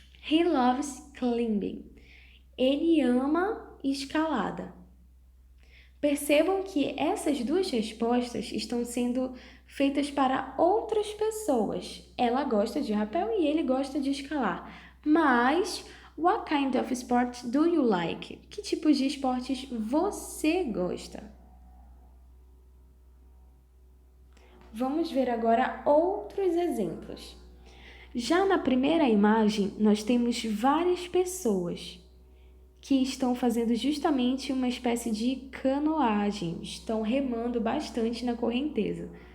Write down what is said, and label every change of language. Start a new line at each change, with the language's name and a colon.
English: He loves climbing.
Portuguese: Ele ama escalada. Percebam que essas duas respostas estão sendo feitas para outras pessoas. Ela gosta de rapel e ele gosta de escalar.
English: Mas, what kind of sport do you like?
Portuguese: Que tipos de esportes você gosta? Vamos ver agora outros exemplos. Já na primeira imagem, nós temos várias pessoas que estão fazendo justamente uma espécie de canoagem, estão remando bastante na correnteza.